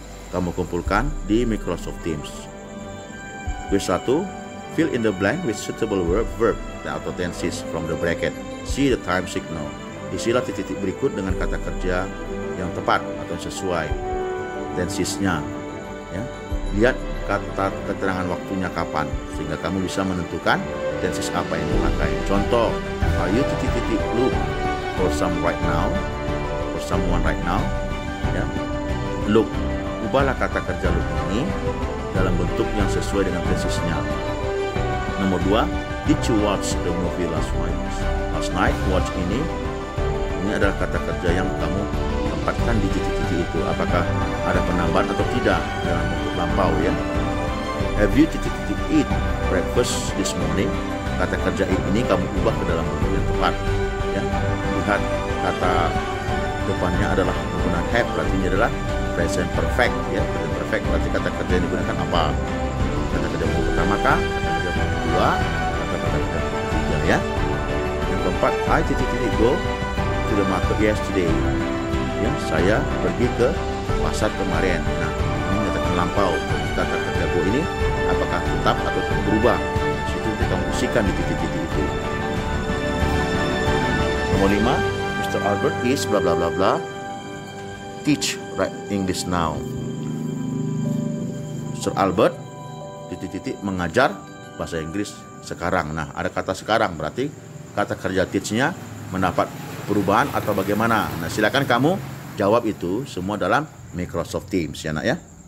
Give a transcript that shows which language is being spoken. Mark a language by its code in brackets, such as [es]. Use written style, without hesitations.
[id] Kamu kumpulkan di Microsoft Teams. Kuis 1, [en] fill in the blank with suitable verb [id] atau [en] tenses from the bracket. See the time signal. [id] Isilah titik-titik berikut dengan kata kerja yang tepat atau sesuai tensesnya. Ya. Lihat kata keterangan waktunya kapan sehingga kamu bisa menentukan tenses apa yang dipakai. Contoh, [en] are you [id] titik-titik [en] look for someone right now? [id] Ya. Look, ubahlah kata kerja look ini dalam bentuk yang sesuai dengan tensesnya. Nomor 2, [en] did you watch the movie last night? [id] Watch ini adalah kata kerja yang kamu tempatkan di titik-titik itu. Apakah ada penambahan atau tidak dalam bentuk lampau ya? [en] Have you [id] titik-titik [en] eat breakfast this morning? [id] Kata kerja eat ini kamu ubah ke dalam bentuk yang tepat. Ya, lihat kata depannya adalah menggunakan have, berarti ini adalah present perfect ya. Present perfect berarti kata kerja yang digunakan apa? Kata kerja bentuk pertama kah? Kata kerja bentuk kedua? Atau kata kerja bentuk ketiga ya? Yang keempat, [en] I [id] titik-titik [en] go to the market yesterday. [id] Ya, saya pergi ke pasar kemarin. Nah, ini menyatakan lampau. Kata kerja go ini apakah tetap atau berubah? Situ kamu isikan di titik-titik itu. Nomor 5, Mr. [en] Albert is bla bla bla bla teach write English now. Mr. [id] Albert titik-titik mengajar bahasa Inggris sekarang. Nah, ada kata sekarang berarti kata kerja teach-nya mendapat perubahan atau bagaimana? Nah, silakan kamu jawab itu semua dalam Microsoft Teams ya nak ya.